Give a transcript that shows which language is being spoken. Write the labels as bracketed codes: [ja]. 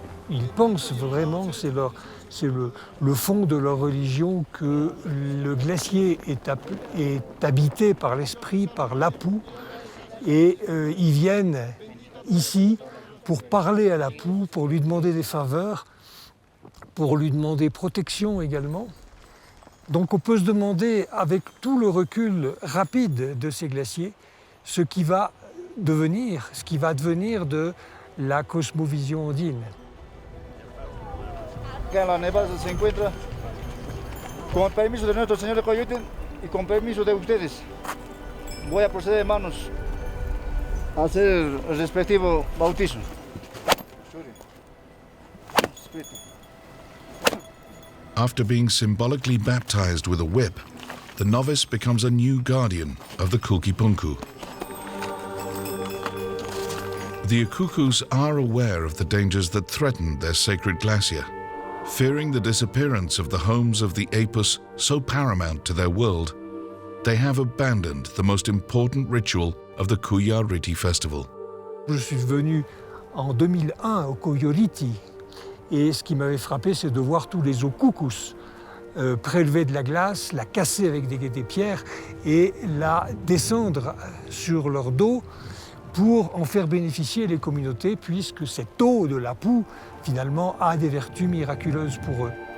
[fr] Ils pensent vraiment, c'est le fond de leur religion, que le glacier est habité par l'esprit, par l'Apu, et ils viennent ici pour parler à l'Apu, pour lui demander des faveurs, pour lui demander protection également. Donc on peut se demander, avec tout le recul rapide de ces glaciers, ce qui va devenir de la cosmovision andine. [es] Acá en la nevada se encuentra, con el permiso de nuestro señor de Coyote y con permiso de ustedes, voy a proceder, hermanos, a hacer el respectivo bautismo. [en] After being symbolically baptized with a whip, the novice becomes a new guardian of the Kulkipunku. The ukukus are aware of the dangers that threaten their sacred glacier. Fearing the disappearance of the homes of the Apus so paramount to their world, they have abandoned the most important ritual of the Kuyariti festival. [fr] Je suis venu en 2001 au Koyoriti, et ce qui m'avait frappé, c'est de voir tous les ukukus prélever de la glace, la casser avec des pierres et la descendre sur leur dos pour en faire bénéficier les communautés, puisque cette eau de l'Apu, finalement, a des vertus miraculeuses pour eux.